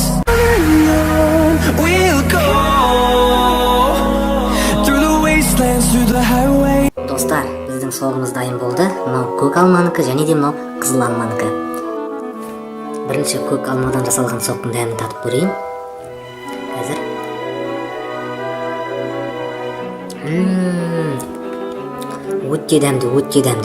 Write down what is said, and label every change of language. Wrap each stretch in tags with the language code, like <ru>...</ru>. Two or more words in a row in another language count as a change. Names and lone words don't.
<en>We'll go through the wastelands, through the highways.</en> <kk>Достар, біздің соғымыз дайын болды. Мынау көк алманыкі және де мынау қызыл алманыкі. Бірінші көк алмадан жасалған соқтың дәмін татып көрейін. Қазір. Өте дәмді.</kk>